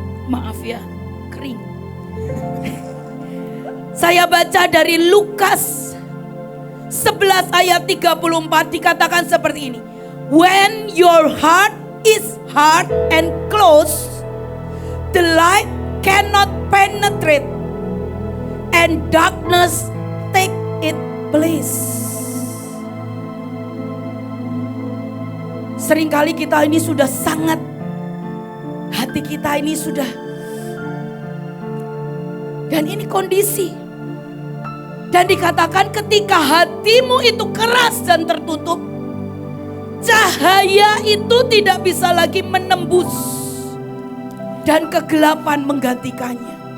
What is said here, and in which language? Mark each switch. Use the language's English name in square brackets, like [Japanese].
[Indonesian] Maaf ya, kering. Saya baca dari Lukas 11 ayat 34 dikatakan seperti ini. [English] When your heart is hard and closed, the light cannot penetrate and darkness take its place. [Indonesian] Seringkali kita ini sudah sangat, hati kita ini sudah, dan ini kondisi. Dan dikatakan ketika hatimu itu keras dan tertutup, cahaya itu tidak bisa lagi menembus dan kegelapan menggantikannya.